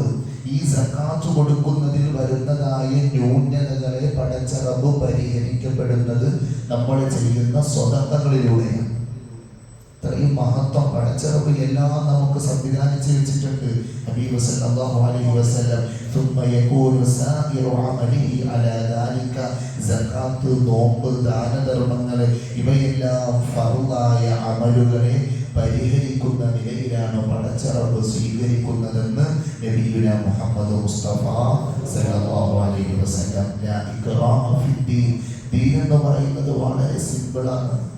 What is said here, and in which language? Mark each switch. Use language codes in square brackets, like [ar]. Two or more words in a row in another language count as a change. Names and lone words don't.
[ml] ഈ സക്കാത്ത് കൊടുക്കുന്നതിൽ വരുന്നതായ ന്യൂനതകളെ പടച്ച റബ്ബ് പരിഹരിക്കപ്പെടുന്നത് നമ്മൾ ചെയ്യുന്ന സ്വതക്കകളിലൂടെയാണ്. ഇത്രയും മഹത്വം പടച്ച റബ്ബ് എല്ലാം നമുക്ക് സംവിധാനിച്ച് വെച്ചിട്ടുണ്ട്. [ar] حبيب صلى الله عليه وسلم ثم يكون سائر عمله على ذلك. [ml] സക്കാത്ത്, നോമ്പ്, ദാനധർമ്മങ്ങൾ ഇവയെല്ലാം ഫർളായ അമലുകളെ പരിഹരിക്കുന്ന നിലയിലാണ് പടച്ച റബ്ബ് സ്വീകരിക്കുന്നതെന്ന് നബിയുനാ മുഹമ്മദ് മുസ്തഫ [ar] صلى الله عليه وسلم. لا إكراه في الدين. [ml] ദീൻ എന്ന് പറയുന്നത് വളരെ സിമ്പിളാണ്.